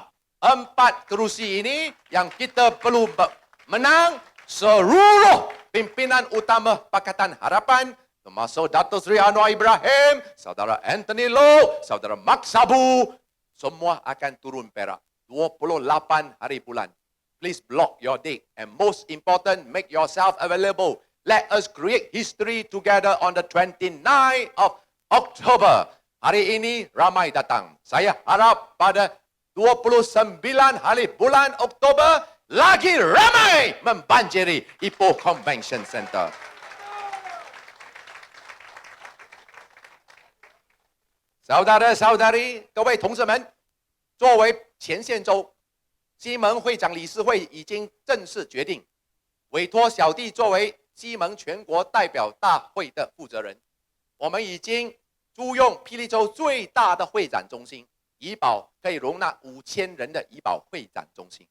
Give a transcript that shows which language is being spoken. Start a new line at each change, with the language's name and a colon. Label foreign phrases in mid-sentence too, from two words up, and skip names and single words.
Malay: 4 kerusi ini yang kita perlu menang. Seluruh pimpinan utama Pakatan Harapan, termasuk Datuk Seri Anwar Ibrahim, Saudara Anthony Loh, Saudara Mak Sabu, semua akan turun Perak 28 hari bulan.
English: Please block your date. And most important, make yourself available. Let us create history together on the 29th of October.
Malay: Hari ini ramai datang. Saya harap pada 29 hari bulan Oktober lagi ramai membanjiri Ipoh Convention Center. Saudara-saudari，
Chinese: 各位同志们，作为前线州，西盟会长理事会已经正式决定，委托小弟作为西盟全国代表大会的负责人。我们已经租用霹雳州最大的会展中心，怡保可以容纳5000人的怡保会展中心。